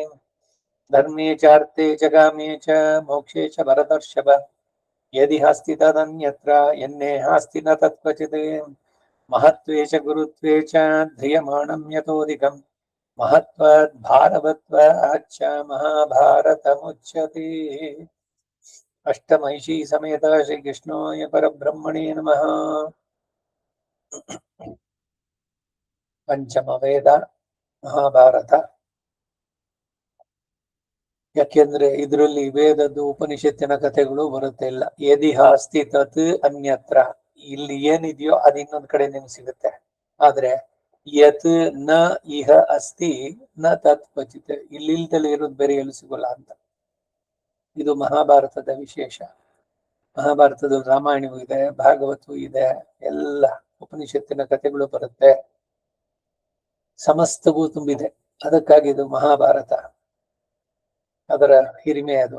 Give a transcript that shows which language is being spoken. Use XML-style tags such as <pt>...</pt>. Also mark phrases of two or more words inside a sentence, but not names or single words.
<sa>धर्मे चार्थे च कामे च मोक्षे च भरतर्षभ यदि हस्ति तदन्यत्र यन्नेहास्ति न तत्क्वचित्। महत्त्वे च गुरुत्वे च ध्रियमाणं यतोऽधिकम् महत्त्वात् भारवत्वाच्च महाभारतमुच्यते। अष्टमहिषी समेत श्रीकृष्णाय परब्रह्मणे नमः।</sa> <kn>ಪಂಚಮವೇದ ಮಹಾಭಾರತ. ಯಾಕೆಂದ್ರೆ ಇದರಲ್ಲಿ ವೇದದ್ದು ಉಪನಿಷತ್ತಿನ ಕಥೆಗಳು ಬರುತ್ತೆ ಇಲ್ಲ.</kn> <sa>ಯದಿಹಾಸ್ತಿ ತತ್ ಅನ್ಯತ್ರ,</sa> <kn>ಇಲ್ಲಿ ಏನಿದೆಯೋ ಅದು ಇನ್ನೊಂದ್ ಕಡೆ ನಿಮ್ಗೆ ಸಿಗುತ್ತೆ.</kn> <sa>ಆದ್ರೆ ಯತ್ ನ ಇಹ ಅಸ್ತಿ ನ ತತ್ ಕ್ವಚಿತ್,</sa> <kn>ಇಲ್ಲಿಲ್ದಲೇ ಇರೋದು ಬೇರೆ ಎಲ್ಲೂ ಸಿಗೋಲ್ಲ ಅಂತ. ಇದು ಮಹಾಭಾರತದ ವಿಶೇಷ. ಮಹಾಭಾರತದ ರಾಮಾಯಣವೂ ಇದೆ, ಭಾಗವತವೂ ಇದೆ, ಎಲ್ಲ ಉಪನಿಷತ್ತಿನ ಕಥೆಗಳು ಬರುತ್ತೆ, ಸಮಸ್ತವೂ ತುಂಬಿದೆ. ಅದಕ್ಕಾಗಿ ಇದು ಮಹಾಭಾರತ. ಅದರ ಹಿರಿಮೆ ಅದು.</kn>